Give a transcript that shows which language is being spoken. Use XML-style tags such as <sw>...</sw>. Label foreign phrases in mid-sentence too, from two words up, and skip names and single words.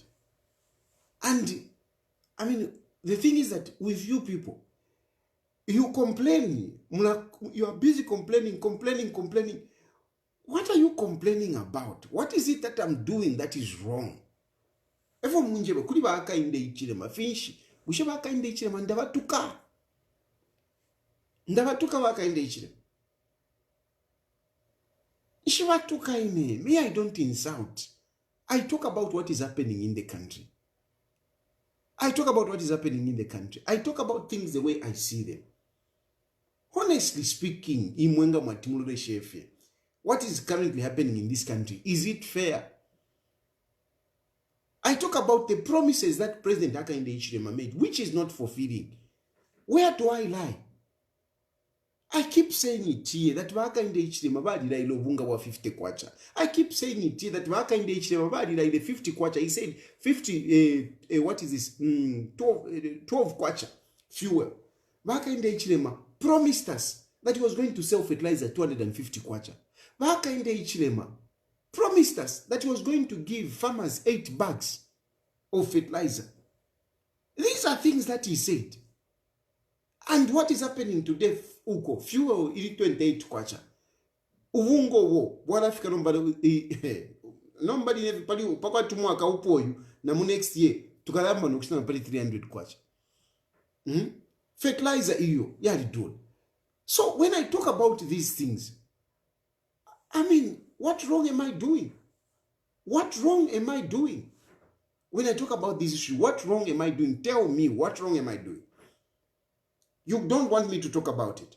<en>And I mean, the thing is that with you people, you complain. You are busy complaining. What are you complaining about? What is it that I'm doing that is wrong?</en> <bem>Evo munjebe kuli Hakainde Hichilema finshi. Bushe Hakainde Hichilema ndabatuka. Ndabatuka Hakainde Hichilema. Ishibatuka ine.</bem> <en>Me, I don't insult. I talk about what is happening in the country. I talk about what is happening in the country. I talk about things the way I see them. Honestly speaking,</en> <bem>imwenga mwatimulule shefye.</bem> <en>What is currently happening in this country? Is it fair? I talk about the promises that President Hakainde Hichilema made, which is not fulfilling. Where do I lie? I keep saying it here that Hakainde Hichilema</en> <bem>badira ile bunga wa 50 kwacha.</bem> <en>I keep saying it here that Hakainde Hichilema</en> <bem>badira ile 50 kwacha.</bem> <en>He said 50 what is this? 12 kwacha fuel. Hakainde Hichilema promised us that he was going to sell fertilizer 250 kwacha. Hakainde Hichilema promised us that he was going to give farmers 8 bags of fertilizer. These are things that he said. And what is happening today?</en> <bem>Uko fuel ili 28 kwacha. Uvungo wo wala fika</bem> <en>nobody never</en> <bem>pali paka tumwaka upoyu na mu</bem> <en>next year</en> <bem>tukalamba nokushina pali 300 kwacha. Fertilizer iyo yali dole.</bem> <en>So when I talk about these things, I mean, what wrong am I doing? What wrong am I doing? When I talk about this issue, what wrong am I doing? Tell me, what wrong am I doing? You don't want me to talk about it.</en>